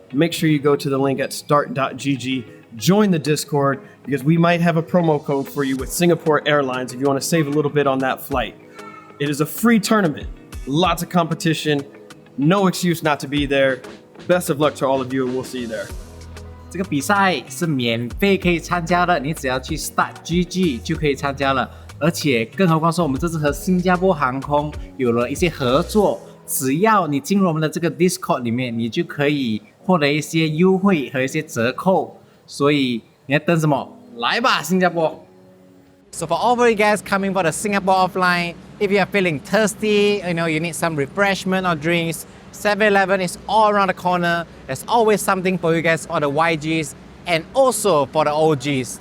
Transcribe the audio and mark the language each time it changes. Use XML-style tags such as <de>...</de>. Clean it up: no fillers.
<en>Make sure you go to the link at start.gg, join the Discord, because we might have a promo code for you with Singapore Airlines if you want to save a little bit on that flight. It is a free tournament, lots of competition, no excuse not to be there. Best of luck to all of you, and we'll see you there.</en> <zh>这个比赛是免费可以参加的，你只要去 Start GG 就可以参加了。而且更何况说我们这次和新加坡航空有了一些合作，只要你进入我们的这个 Discord 里面，你就可以获得一些优惠和一些折扣。所以你在等什么？来吧，新加坡！</zh> <en>So for all of you guys coming for the Singapore offline, if you are feeling thirsty, you know, you need some refreshment or drinks, 7-Eleven is all around the corner. There's always something for you guys, for the YGs, and also for the OGs.</en>